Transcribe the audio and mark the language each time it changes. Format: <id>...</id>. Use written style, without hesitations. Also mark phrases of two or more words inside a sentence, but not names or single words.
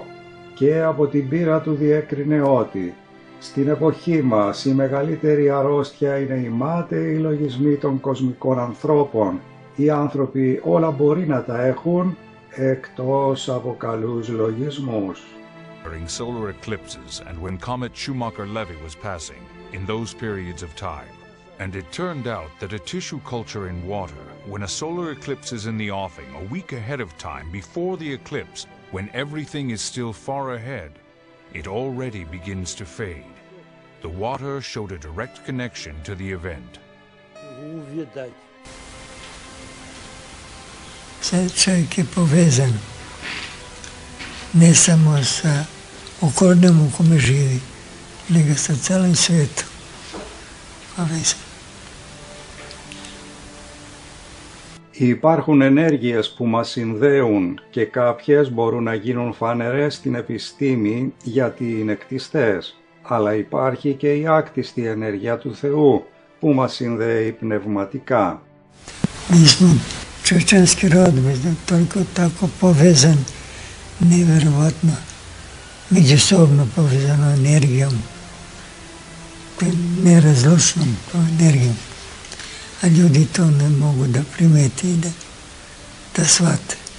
<el>Και από την πείρα του διέκρινε ότι στην εποχή μας η μεγαλύτερη αρρώστια είναι οι μάταιοι λογισμοί των κοσμικών ανθρώπων. Οι άνθρωποι όλα μπορεί να τα έχουν, εκτός από καλούς λογισμούς.</el> <en>During solar eclipses and when comet Schumacher-Levy was passing, in those periods of time, and it turned out that a tissue culture in water, when a solar eclipse is in the offing a week ahead of time before the eclipse, when everything is still far ahead, it already begins to fade. The water showed a direct connection to the event.</en> <sr>Čovjek je povezan ne samo sa okolinem u kome živi, nego sa celim svijetom povezan.</sr> <el>Υπάρχουν ενέργειες που μας συνδέουν και κάποιες μπορούν να γίνουν φανερές στην επιστήμη γιατί είναι κτιστές. Αλλά υπάρχει και η άκτιστη ενέργεια του Θεού που μας συνδέει πνευματικά.</el> <sr>Čovječanski rod, toliko tako povezan, nevjerovatno, međusobno povezano energijom, nerazlučnom energijom. A ljudi to ne mogu da primeti i da shvate.</sr>